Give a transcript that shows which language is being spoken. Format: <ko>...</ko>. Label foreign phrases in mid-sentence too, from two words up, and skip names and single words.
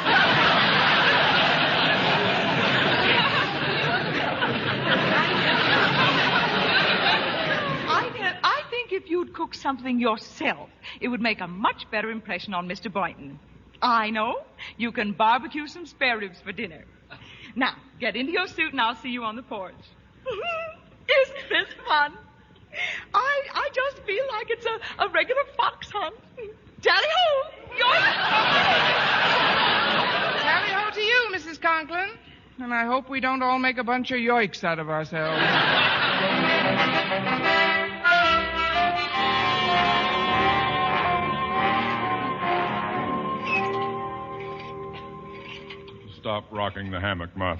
<en>I think if you'd cook something yourself, it would make a much better impression on Mr. Boynton. I know. You can barbecue some spare ribs for dinner. Now, get into your suit and I'll see you on the porch. Isn't this fun? I just feel like it's a regular fox hunt. Tally ho! Tally-ho to you, Mrs. Conklin. And I hope we don't all make a bunch of yoiks out of ourselves. Stop rocking the hammock, Martha.</en>